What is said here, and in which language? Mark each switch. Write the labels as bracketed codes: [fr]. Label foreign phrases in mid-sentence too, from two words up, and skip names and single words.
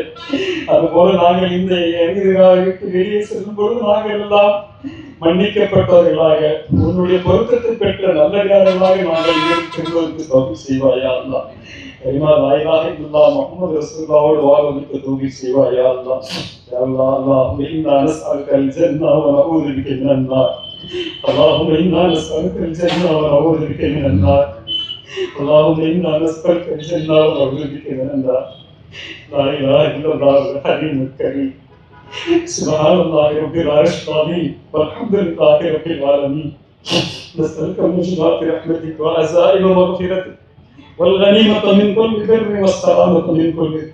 [ta] அதுபோல நாங்கள் இந்த விட்டு வெளியே செல்லும் பொழுது நாங்கள் எல்லாம் மன்னிக்கப்பட்டவர்களாக, உன்னுடைய பொருத்தத்தை பெற்ற நல்லடியார்களாக நாங்கள் செல்வதற்கு தௌஃபீக் செய்வாயா அல்லாஹ். கலிமா [ar] لا إله إلا الله محمد [ta] ரசூலுல்லாஹோடு வாழ்வதற்கு தௌஃபீக் செய்வாயா அல்லாஹ். [ar] يا الله، اللهم إنا نسألك الجنة ونعوذ بك من النار. اللهم إنا نسألك الجنة ونعوذ بك من النار. اللهم إنا نسألك الجنة ونعوذ بك من النار. لا إله إلا الله الحليم الكريم. سبحان الله رب العرش العظيم والحمد لله رب العالمين. نسألك موجبات رحمتك وعزائم مغفرتك والغنيمة من كل بر والسلامة من كل إثم.